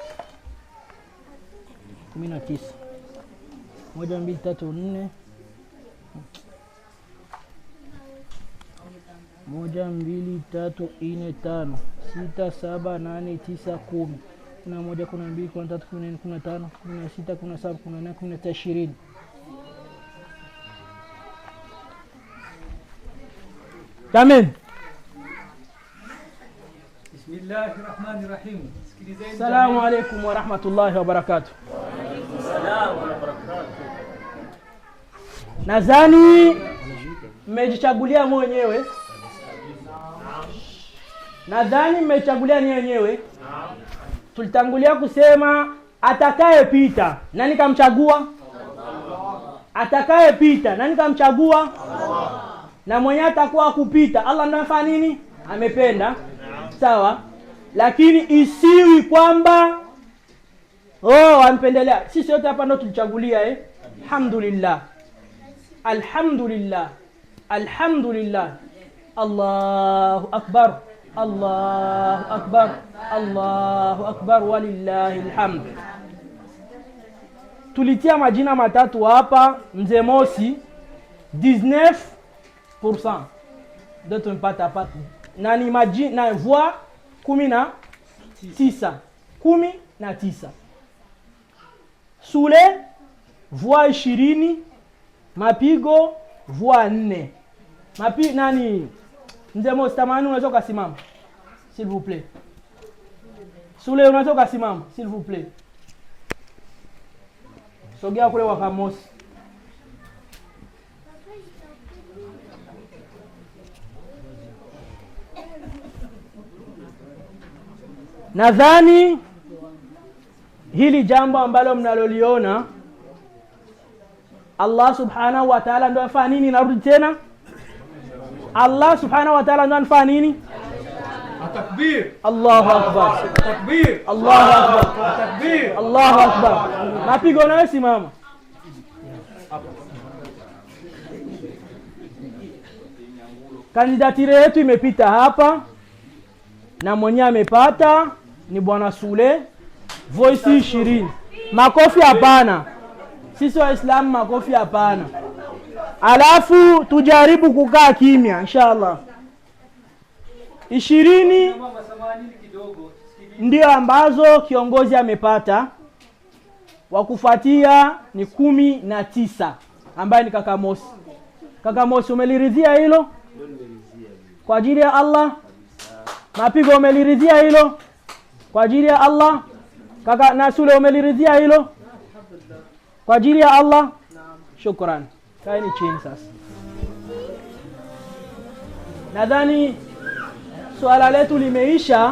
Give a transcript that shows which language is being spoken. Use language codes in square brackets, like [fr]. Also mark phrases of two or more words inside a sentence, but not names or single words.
[sw] 19. Moja, mbili, tatu, nne, 2 3 4 5 6 7 8 9 10 11 12 13 14 15 16 17 18 19 20. Amen. [ar] بسم الله الرحمن الرحيم. السلام عليكم ورحمة الله وبركاته. [sw] Nadhani mmejichagulia mwenyewe. Nadhani mmechagulia ni wenyewe. Tulitangulia kusema atakayepita. Nani kamchagua? Atakayepita. Nani kamchagua? Na mwenye atakuwa kupita. Allah ndo afanya nini? Amependa. Sawa? Lakini isiwi kwamba ampendelea. Sisi wote hapa ndo tulichagulia [ar] الحمد لله. الحمد لله. الحمد لله. الله أكبر. الله أكبر. الله أكبر ولله الحمد. [sw] Tulitia majina matatu hapa. Mzee Mosi 19% de tumpata hapa. Nani majina na voix 19. Sule voix 20, mapigo voix 4. Nani Mzee Mosi tamani unaweza kusimama [fr] s'il vous plaît. [sw] Sule unaweza kusimama [fr] s'il vous plaît. [sw] Sogea kule kwa Mosi. Nadhani hili jambo ambalo mnaloliona [ar] الله سبحانه وتعالى [sw] ndo afanya nini? Narudi tena, [ar] الله سبحانه وتعالى [sw] ndo anafanya nini? [ar] Takbir. الله أكبر. Takbir. الله أكبر. Takbir. الله أكبر. [sw] Mapigo nayo simama. Kandidatire yetu imepita hapa na mwenye amepata ni Bwana Sule, voice 20. Makofi hapana. Sisi Waislamu makofi hapana. Alafu tujaribu kukaa kimya inshallah. 20 ndio ambazo kiongozi amepata. Wa kufuatia ni 19 ambaye ni kaka Mosi. Kaka Mosi, umeliridhia hilo? Kwa ajili ya Allah. Mapigo umeliridhia hilo? Kwa ajili ya Allah. Kaka Nasule umeliridhia hilo? Kwa ajili ya Allah. Shukran. Kaeni chini sasa. Nadhani swala letu limeisha.